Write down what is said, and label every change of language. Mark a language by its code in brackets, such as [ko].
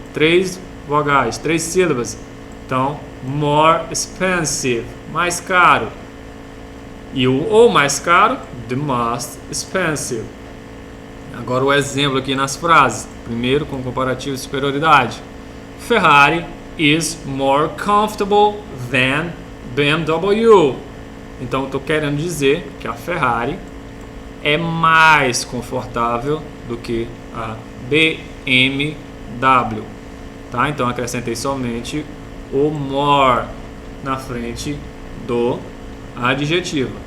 [pt] 3 vogais, 3 sílabas. Então, [en] more expensive. [pt] Mais caro. E o mais caro, [en] the most expensive. [pt] Agora o exemplo aqui nas frases. Primeiro com comparativo de superioridade. [en] Ferrari is more comfortable than BMW. [pt] Então, estou querendo dizer que a Ferrari é mais confortável do que a BMW, tá? Então acrescentei somente o more na frente do adjetivo.